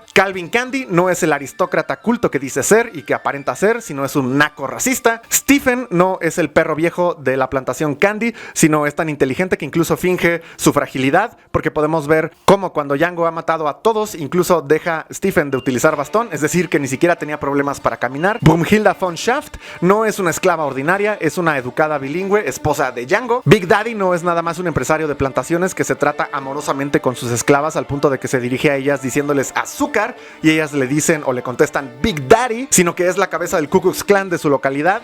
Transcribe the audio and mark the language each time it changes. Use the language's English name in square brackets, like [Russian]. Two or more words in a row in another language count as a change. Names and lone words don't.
[Spanish] Calvin Candy no es el aristócrata culto que dice ser y que aparenta ser, sino es un naco racista. Stephen no es el perro viejo de la plantación Candy, sino es tan inteligente que incluso finge su fragilidad, porque podemos ver cómo cuando Django ha matado a todos, incluso deja Stephen de utilizar bastón, es decir, que ni siquiera tenía problemas para caminar. Brumhilda von Schaft no es una esclava ordinaria, es una educada bilingüe, esposa de Django. Big Daddy no es nada más un empresario de plantaciones que se trata amorosamente con sus esclavas al punto de que se dirige a ellas diciéndoles azúcar, y ellas le dicen o le contestan Big Daddy, sino que es la cabeza del Ku Klux Klan de su localidad.